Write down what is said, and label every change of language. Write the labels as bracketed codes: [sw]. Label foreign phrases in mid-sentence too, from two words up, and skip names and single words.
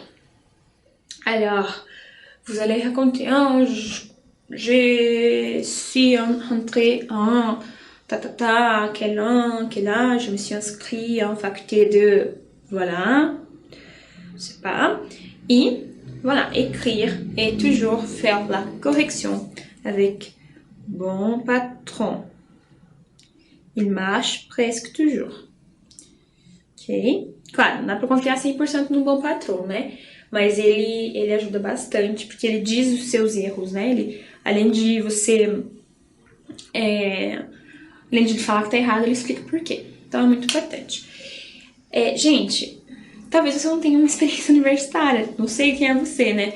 [fr] Alors, vous allez raconter, je suis entrée en quel âge, je me suis inscrite en faculté de, voilà, je sais pas, et voilà, écrire et toujours faire la correction avec bon patron. Il marche presque toujours. Ok? [pt] Claro, não dá pra confiar 100% no bom patrão, né? Mas ele ajuda bastante, porque ele diz os seus erros, né? Ele, além de você... além de falar que tá errado, ele explica por quê. Então é muito importante. Gente, talvez você não tenha uma experiência universitária, não sei quem é você, né?